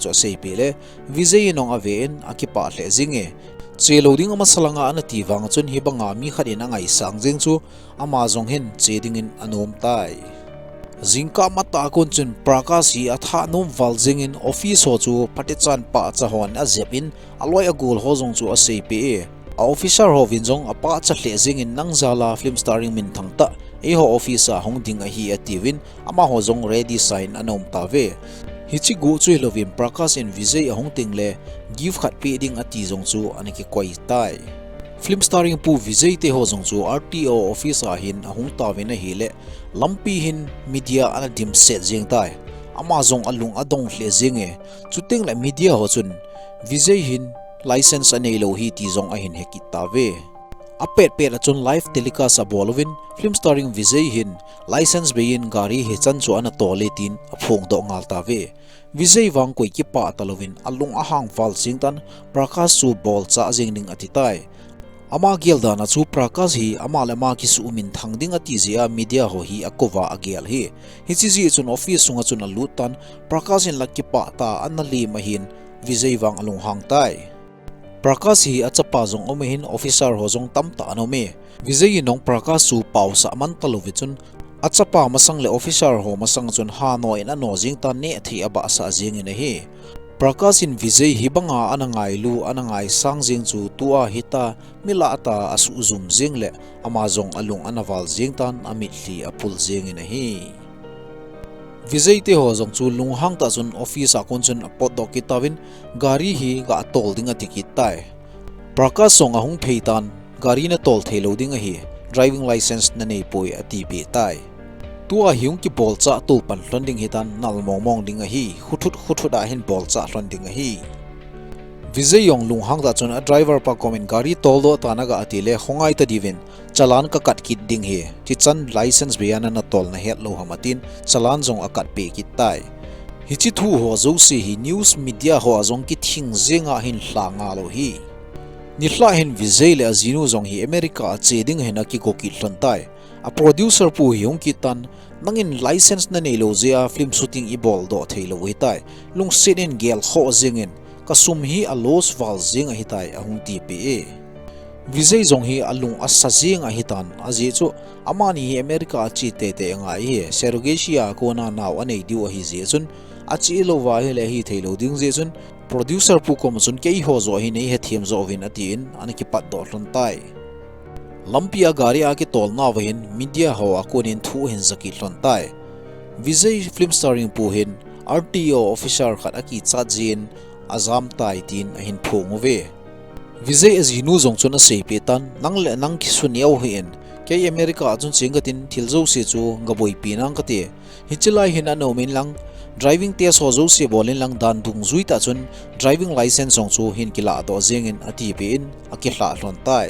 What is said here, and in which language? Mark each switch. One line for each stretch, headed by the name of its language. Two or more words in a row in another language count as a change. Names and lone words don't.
Thado Chin: cho sei pe le Vijay nong ave en akipa le jinge che loading ama salanga ana ti wang chun hi banga mi kharin angai sang jing chu ama zong hin che ding in anom tai Zingka mata kon chun Prakash hi atha nom wal jing in office ho chu patichan pa cha hon a zepin aloi agul ho zong chu a sei pe a officer ho vinjong apa cha hle jing in nangzala
English: film starring
Thado Chin: min thangta e ho office a hong ding a hi ativin ama ho zong
English: ready sign
Thado Chin: anom ta ve hichi gu chui lovim Prakash in Vijay a hong ting le give khat pe ding ati zong chu aniki koi tai
English: film starring
Thado Chin: pu Vijay te ho zong chu
English: RTO office
Thado Chin: a hin a hong ta vena hi le lampi hin media ana dim set jing tai ama zong alung adong hle jing e chuting la media ho chun Vijay hin license anei lo hi ti zong a hin hekit ta ve. Apet pet achun
English: live telecast
Thado Chin: a bolovin
English: film starring
Thado Chin: Vijay hin license bein gari he chan chu ana tole tin a phong do ngal ta ve. Vijay wang koi ki pa talovin alung ahang wal singtan Prakash su bol cha jing ning atitai. Ama gelda na chu Prakash hi ama lama ki su umin thangding ati zia media ho hi akova agel hi. Hi chi ji chun office sunga chun alutan Prakash in lakki pa ta anali mahin Vijay wang alung hang tai. Prakash hi achapa zong omehin officer ho zong tamta anome. Vijay nong Prakash su pau sa man talovitun achapa masang le officer ho masang chun ha no in ano jing ta ne thi aba sa jing in hi. Prakash in Vijay hi banga anangai lu anangai sang jing chu tua hita mila ata asu zum jing le ama zong alung anaval jing tan amit li apul jing in hi. Vijay te ho zong chu lung hang ta chun office a kon chun pot do kitawin gari hi ga tol dinga tikit tai. Prakash song ahung pheitan gari na tol thelo dinga hi
English: driving license
Thado Chin: na nei poi ati be tai. Tua hiung ki bol cha tu pan hlonding hitan nal mong dinga hi huthut a hin bol cha hlondinga hi. Vijay yong lung hang ta chun a driver pa komen gari tol do tanaga atile hongai ta divin chalan ka kat kit ding hi chi chan license biana na tol na het lo hamatin chalan zong akat pe kit tai. Hi chi thu ho zo si hi news media ho azong ki thing zenga hin hlanga lo hi. Ni hla hin Vijay le azinu zong hi America che ding hena ki ko ki hlon tai. A producer pu hiung kitan nangin license na nelo zia
English: film shooting
Thado Chin: ibol do thailo hi tai. Lung sinin gel kho zingin kasum hi a los wal zing a hitai ahung ti pe. Vijay zong hi alung asa zing a hitan azi chu amani hi America chi te ngai hi Sergesia ko na naw anei diu hi je chun achi lo wa hi le hi thailo ding je chun producer pu kom chun kei ho zo hi nei he thiam zo win atin anaki pat do hlon tai. Lampia gari a ki tol na wahin media ho akonin thu hin zaki hlon tai. Vijay
English: film starring
Thado Chin: pu hin
English: RTO officer
Thado Chin: khat aki cha jin azam tai tin a hin phong ve. Vijay azinu zong chun a sei petan nang le nang ki suniaw hin ke America chun chingatin thilzo se chu ngaboi pinang kate hichilai hin ano min lang
English: driving test
Thado Chin: ho zo se bolin lang dan dung zui ta chun
English: driving license
Thado Chin: zong chu hin kila do zengin ati pe in akihla hlon tai.